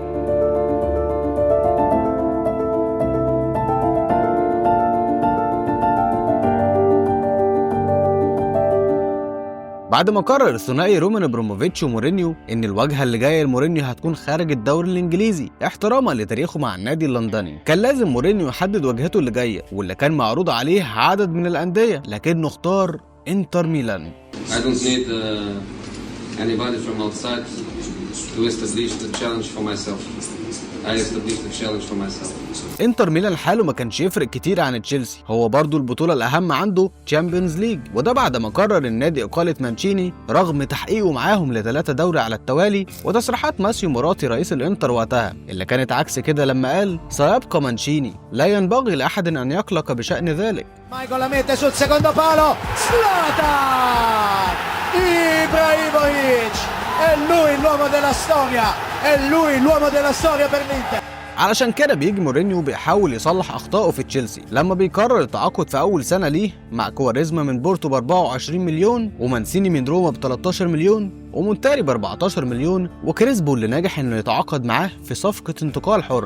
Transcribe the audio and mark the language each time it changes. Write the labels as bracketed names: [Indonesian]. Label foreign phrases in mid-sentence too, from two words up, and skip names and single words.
[Arabic] بعد ما قرر الثنائي رومان ابراموفيتش ومورينيو ان الواجهه اللي جايه لمورينيو هتكون خارج الدوري الانجليزي احتراما لتاريخه مع النادي اللندني، كان لازم مورينيو يحدد واجهته اللي جايه واللي كان معروض عليه عدد من الانديه، لكنه اختار انتر ميلان. [English] I don't need anybody from outside to establish the challenge for myself. I established the challenge for myself. [Arabic] انتر ميلان حاله ما كانش يفرق كتير عن تشيلسي، هو برضو البطولة الأهم عنده [English] Champions League, [Arabic] وده بعد ما قرر النادي إقالة مانشيني رغم تحقيقه معاهم ل3 دوري على التوالي، وتصريحات ماسيو موراتي رئيس الانتر وقتها اللي كانت عكس كده لما قال سيبقى مانشيني، لا ينبغي لأحد أن يقلق بشأن ذلك. [Italian] Michael la mette sul secondo palo, Zlatan Ibrahimovic, è lui l'uomo della storia, è lui l'uomo della storia per l'Inter. [Arabic] علشان كده بيجي مورينيو بيحاول يصلح اخطائه في تشيلسي لما بيقرر التعاقد في اول سنه ليه مع كواريزما من بورتو ب 24 مليون، ومانسيني من روما ب 13 مليون، ومونتاري ب 14 مليون، وكريسبو اللي ناجح انه يتعاقد معاه في صفقه انتقال حر.